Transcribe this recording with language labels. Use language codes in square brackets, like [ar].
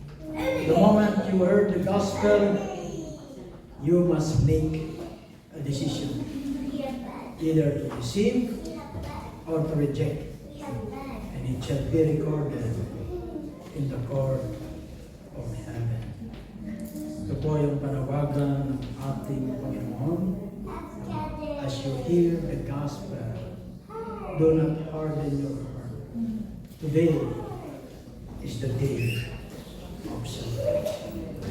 [en] The moment you heard the gospel, you must make a decision. Either to receive or to reject. And it shall be recorded in the court of heaven. [tl] Ito po yung panawagan ng ating Panginoon. [en] As you hear the gospel, do not harden your heart. Today is the day of salvation.